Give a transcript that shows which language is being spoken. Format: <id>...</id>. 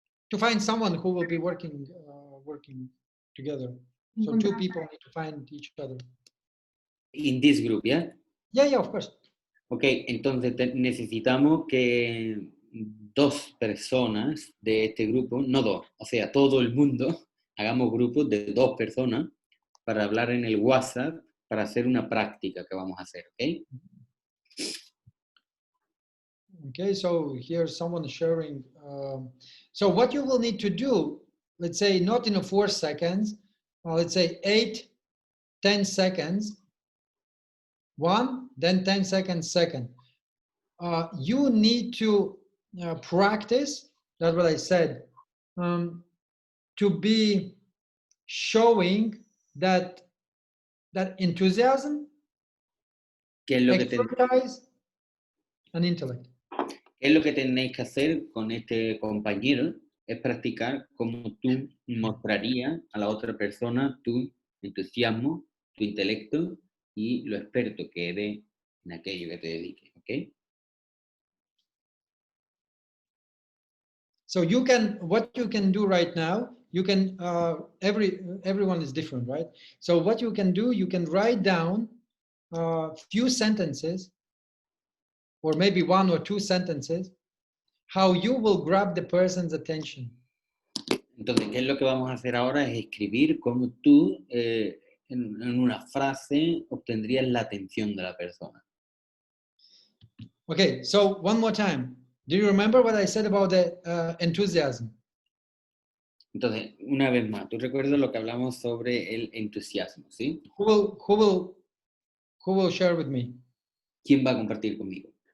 <en>To find someone who will be working together. So 2 people need to find each other. In this group, yeah? Yeah, of course.</en> <es>Ok, entonces necesitamos que 2 personas de este grupo, no 2, o sea, todo el mundo, hagamos grupos de 2 personas para hablar en el WhatsApp, para hacer una práctica que vamos a hacer, ¿ok?</es> <en>Okay, so here's someone sharing. So what you will need to do, let's say not in a 4 seconds, let's say 8, 10 seconds, 1, then 10 seconds, second. You need to practice, that's what I said, to be showing that enthusiasm, expertise, and intellect.</en> <es>¿Qué es lo que tenéis que hacer con este compañero? Es practicar cómo tú mostrarías a la otra persona tu entusiasmo, tu intelecto y lo experto que eres en aquello que te dediques, ¿ok?</es> <en>So you can, what you can do right now, you can, everyone is different, right? So what you can do, you can write down a few sentences, or maybe 1 or 2 sentences, how you will grab the person's attention.</en> <es>Entonces, ¿qué es lo que vamos a hacer ahora? Es escribir cómo tú, en una frase, obtendrías la atención de la persona.</es> <en>Okay, so one more time. Do you remember what I said about the enthusiasm?</en> <es>Entonces, una vez más, tú recuerdas lo que hablamos sobre el entusiasmo, ¿sí?</es> <en>Who will share with me?</en> <es>¿Quién va a compartir conmigo?</es>